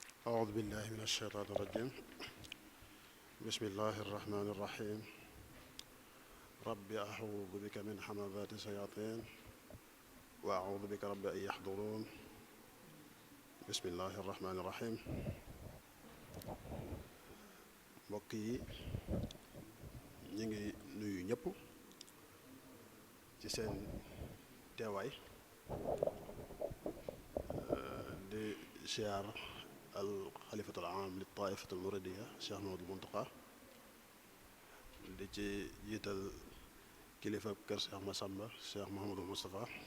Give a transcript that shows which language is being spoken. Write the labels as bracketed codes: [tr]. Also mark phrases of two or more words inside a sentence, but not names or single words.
[ar] أعوذ بالله من الشيطان الرجيم بسم الله الرحمن الرحيم رب أعوذ بك من همزات الشياطين وأعوذ بك رب أن يحضرون بسم الله الرحمن الرحيم [wo] mbokk yi ñu ngi nuyu ñëpp ci seen teewaay di siyaar [ar] الخليفة العام للطائفة المريدية [wo] Cheikh Mahamadul Muntaqa di ci jiital kilifa kër Cheikh Massamba Cheikh Mahamadul Moustapha